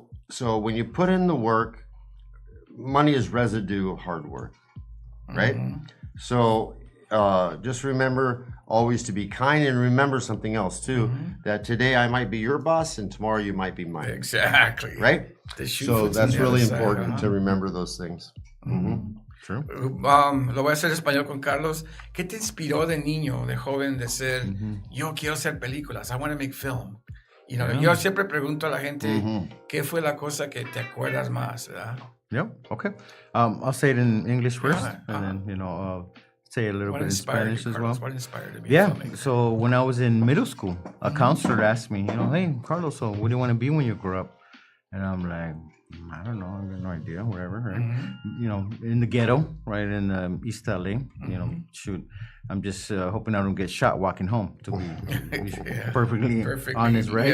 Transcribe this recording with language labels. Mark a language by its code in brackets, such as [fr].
[en] So when you put in the work, money is residue of hard work, right? So just remember always to be kind, and remember something else too, that today I might be your boss and tomorrow you might be mine. Exactly. Right? So that's really important to remember those things. True. [es] Lo voy a hacer en español con Carlos. ¿Qué te inspiró de niño, de joven, de ser, yo quiero hacer películas, [en] I want to make film? You know, [es] yo siempre pregunto a la gente, ¿qué fue la cosa que te acuerdas más? ¿Verdad? [en] Yep. Okay. I'll say it in English first, and then, you know, say a little bit in Spanish as well. What inspired you to be Yeah. a filmmaker? So when I was in middle school, a counselor asked me, you know, hey, Carlos, so what do you want to be when you grow up? And I'm like, I don't know, I got no idea, whatever, right? You know, in the ghetto, right, in East LA, you know, shoot, I'm just hoping I don't get shot walking home, to be perfectly honest, right?